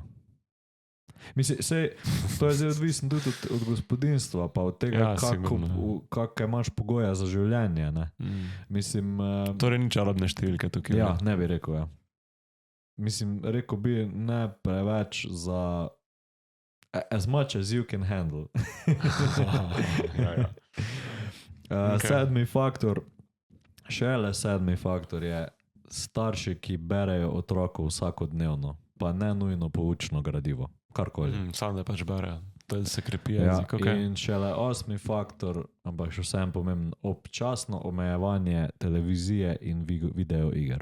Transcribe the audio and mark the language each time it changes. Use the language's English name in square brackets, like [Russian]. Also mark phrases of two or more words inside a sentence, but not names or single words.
[Slovenian] Mislim, to je zdaj odvisno tudi od gospodinstva, pa od tega, kakve imaš pogoje za življenje. Mislim, torej ni čarobne številke tukaj. Ja, ne bi rekel, ja. Mislim, rekel bi ne preveč za [English] as much as you can handle. [Slovenian] 7. faktor, šele 7. faktor je starši, ki berejo otroku vsakodnevno, pa ne nujno poučno gradivo. Karkoli. Sam da pač berejo, to se krepi jezik. In šele 8. faktor, ampak še vsem pomembno, občasno omejevanje televizije in video iger.